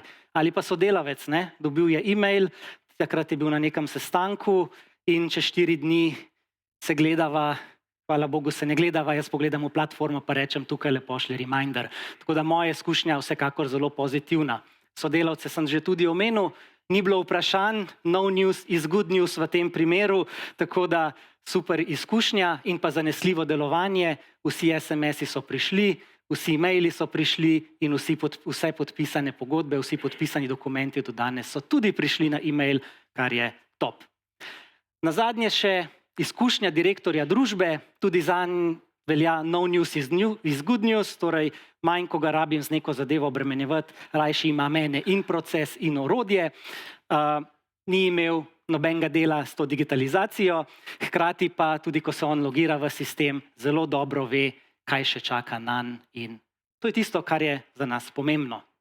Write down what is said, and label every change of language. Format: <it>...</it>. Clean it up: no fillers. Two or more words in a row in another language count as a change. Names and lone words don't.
<sl>Ali pa sodelavec, dobil je e-mail, takrat je bil na nekem sestanku, in čez 4 dni se gledava, hvala Bogu se ne gledava, jaz pogledam v platformo pa rečem, tukaj le pošlji reminder. Tako da moja izkušnja je vsekakor zelo pozitivna. Sodelavce sem že tudi omenil, ni bilo vprašanj,</sl> <en>no news is good news</en> <sl>v tem primeru, tako da super izkušnja in pa zanesljivo delovanje, vsi SMS-i so prišli, vsi e-maili so prišli in vse podpisane pogodbe, vsi podpisani dokumenti do danes so tudi prišli na e-mail, kar je top. Nazadnje še izkušnja direktorja družbe, tudi zanj velja</sl> <en>no news is good news,</en> <sl>torej manj, ko ga rabim z neko zadevo obremenjevati, rajši ima mene in proces in orodje. Ni imel nobenega dela s to digitalizacijo, hkrati pa tudi, ko se on logira v sistem, zelo dobro ve, kaj še čaka nanj in to je tisto, kar je za nas pomembno.</sl>